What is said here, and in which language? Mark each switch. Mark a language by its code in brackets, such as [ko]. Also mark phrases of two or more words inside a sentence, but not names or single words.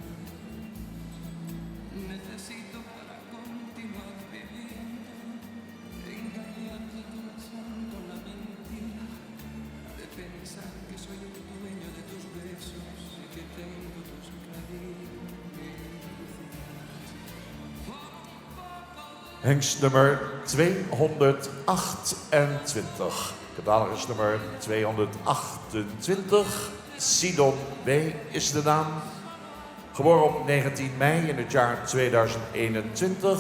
[es] Necesito para continuar viviendo, engañarte pensando la mentira de pensar que soy el dueño de tus besos y que tengo tus caricias. [nl] Hengstnummer 228. Catalogus-nummer 228. Sidon W. is de naam. Geboren op 19 mei in het jaar 2021.